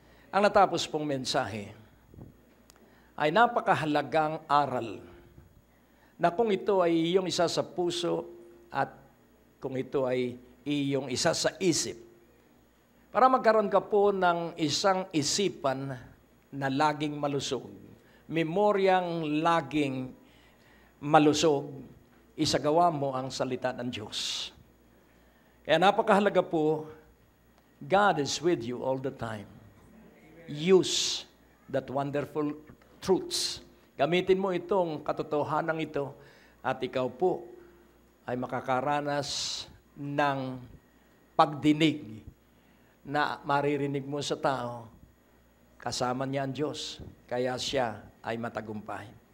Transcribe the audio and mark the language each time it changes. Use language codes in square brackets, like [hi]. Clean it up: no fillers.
[tl] Ang natapos pong mensahe ay napakahalagang aral na kung ito ay iyong isa sa puso at kung ito ay iyong isa sa isip, para magkaroon ka po ng isang isipan na laging malusog, memoryang laging malusog, isagawa mo ang salita ng Diyos. Kaya napakahalaga po, [en] God is with you all the time. Use that wonderful truths. [tl] Gamitin mo itong katotohanan ito at ikaw po ay makakaranas ng pagdinig na maririnig mo sa tao. Kasama niya ang Diyos, kaya siya ay matagumpay.